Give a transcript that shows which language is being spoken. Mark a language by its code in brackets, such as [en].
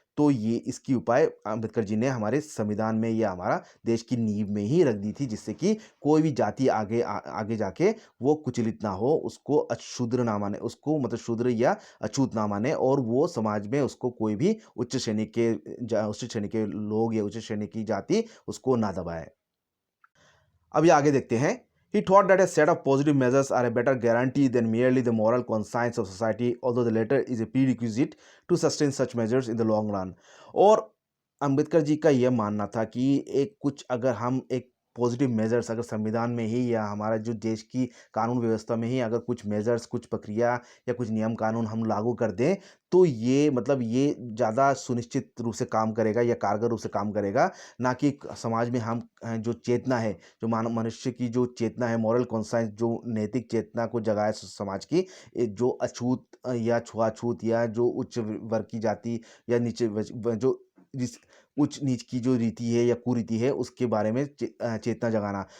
[hi] तो ये इसकी उपाय अम्बेडकर जी ने हमारे संविधान में या हमारा देश की नींव में ही रख दी थी, जिससे कि कोई भी जाति आगे जाके वो कुचलित ना हो, उसको अशूद्र ना माने, उसको मतलब शूद्र या अछूत ना माने, और वो समाज में उसको कोई भी उच्च श्रेणी के लोग या उच्च श्रेणी की जाति उसको ना दबाए। अब ये आगे देखते हैं। [en] He thought that a set of positive measures are a better guarantee than merely the moral conscience of society, although the latter is a prerequisite to sustain such measures in the long run। [hi] और अंबेडकर जी का यह मानना था कि एक कुछ अगर हम एक [en] positive measures [hi] अगर संविधान में ही या हमारा जो देश की कानून व्यवस्था में ही अगर कुछ मेजर्स, कुछ प्रक्रिया या कुछ नियम कानून हम लागू कर दें, तो ये मतलब ये ज़्यादा सुनिश्चित रूप से काम करेगा या कारगर रूप से काम करेगा, ना कि समाज में हम जो चेतना है, जो मानव मनुष्य की जो चेतना है, [en] moral conscience [hi] जो नैतिक चेतना को जगाए समाज की, जो अछूत या छुआछूत या जो उच्च वर्ग की जाति या नीचे जो जिस उच्च नीच की जो रीति है या कुरीति है उसके बारे में चेतना जगाना।